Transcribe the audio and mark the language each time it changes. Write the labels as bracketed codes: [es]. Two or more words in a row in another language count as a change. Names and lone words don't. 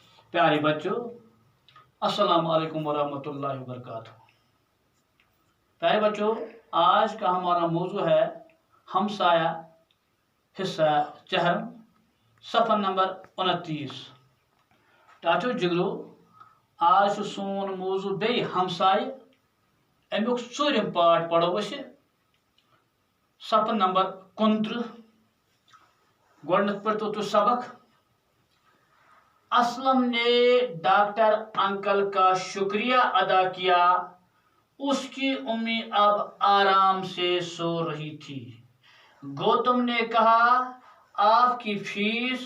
[ur] پیارے بچوں، السلام علیکم ورحمۃ اللہ وبرکاتہ۔ پیارے بچوں، آج کا ہمارا موضوع ہے ہمسایہ حصہ چہارم، صفحہ نمبر 29۔ [ks] ٹاٹو جگرو، آج سون موضوع بی ہمسایہ، امیک ژوٗرِم پارٹ پڑھو أسۍ صفحہ نمبر 29۔ گۄڈٕنیتھ پٔرۍتو تُہۍ سبق۔ [ur] اسلم نے ڈاکٹر انکل کا شکریہ ادا کیا، اس کی امی اب آرام سے سو رہی تھی۔ گوتم نے کہا آپ کی فیس؟